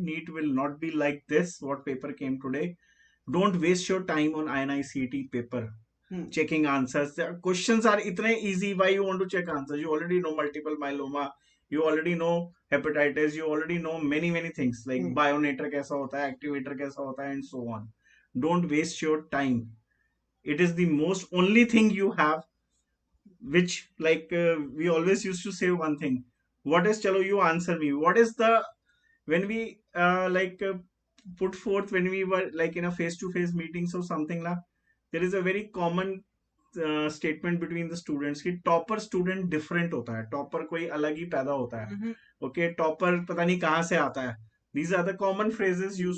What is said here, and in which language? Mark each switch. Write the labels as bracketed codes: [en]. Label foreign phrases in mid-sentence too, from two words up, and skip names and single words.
[en] NEET will not be like this, what paper came today. Don't waste your time on INICET paper. Checking answers. The questions are itne easy. Why you want to check answers? You already know multiple myeloma. You already know hepatitis. You already know many things like bionator [hi] कैसा होता है, [en] activator [hi] कैसा होता है, [en] and so on. Don't waste your time. It is the most only thing you have, which like we always used to say one thing. What is chalo? You answer me. What is the when we put forth when we were like in a face-to-face meetings or something like there is a very common statement between the students कि topper student different [hi] होता है टॉपर कोई अलग ही पैदा होता है ओके टॉपर पता नहीं कहाँ से आता है [en] these are the common phrases used